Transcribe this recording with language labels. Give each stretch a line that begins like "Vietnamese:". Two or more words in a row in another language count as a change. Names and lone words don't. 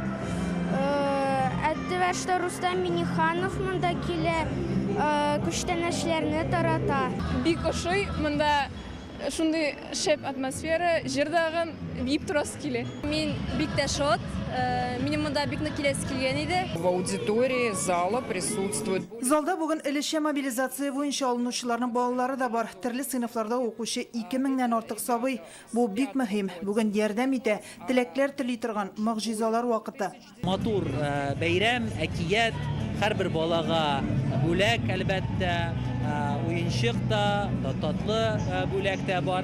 Tatar: Әддевәштә Рустам Миниханов монда килә, күчтәнәчләрне тарата. Бик ошый, монда шундый шәп атмосфера, җирдәгән бип турасы килә. Мин бик тә шат, минем монда бик нык киләсе килгән иде.
Russian: В аудитории зала присутствует.
Tatar: Залда бүген өлешчә мобилизация буенча алынучыларның балалары да бар. Төрле сыйныфларда укучы 2,000-нән артык сабый. Бу бик мөһим. Бүген ярдәм итә, теләкләр тели торган мөгъҗизалар вакыты. Матур бәйрәм, әкият, һәрбер балага бүләк әлбәттә, уенчык та, татлы бүләк тә бар.